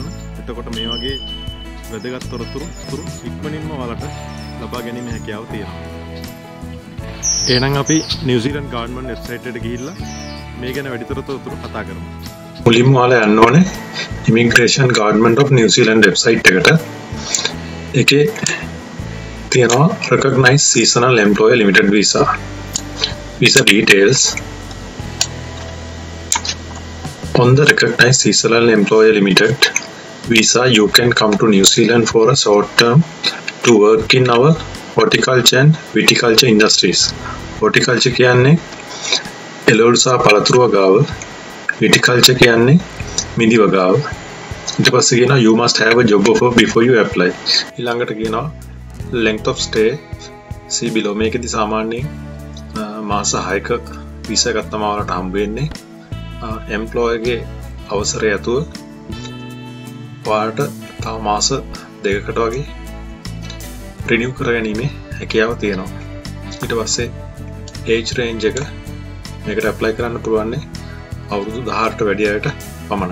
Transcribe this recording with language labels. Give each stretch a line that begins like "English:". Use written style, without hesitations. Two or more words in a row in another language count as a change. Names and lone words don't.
Sinhala: එතකොට මේ වගේ වැදගත් තොරතුරු ඉක්මනින්ම ඔයාලට ලබා ගැනීම හැකියාව තියෙනවා. එහෙනම් අපි නිව්සීලන්ත
English: government website
Sinhala: එකට ගිහිල්ලා මේ ගැන වැඩිතර තොරතුරු කතා කරමු. මුලින්ම ඔයාලා යන්න ඕනේ Immigration Government of New Zealand වෙබ්සයිට් එකට. ඒකේ තියෙනවා Recognized Seasonal Employer Limited Visa.
English: Visa details. On the Recognized Seasonal Employer Limited Visa, you can come to New Zealand for a short term to work in our horticulture and viticulture industries.
Sinhala: Horticulture කියන්නේ එළවලු සහ පළතුරු වගාව, viticulture කියන්නේ මිදි වගාව. ඊට පස්සේ කියනවා
English: you must have a job offer before you apply.
Sinhala: ඊළඟට කියනවා
English: length of stay see below.
Sinhala: මේකෙදි සාමාන්‍යයෙන් මාස 6ක වීසා එකක් තමයි ඔයාලට හම්බ වෙන්නේ. employer ගේ අවසරය ඇතුව ඔයාලට තව මාස 2කට වගේ රිනිව් කරගැනීමේ හැකියාව තියෙනවා. ඊට පස්සේ
English: age range
Sinhala: එක මේකට apply කරන්න පුළුවන් අවුරුදු 18ට වැඩි අයට පමණයි.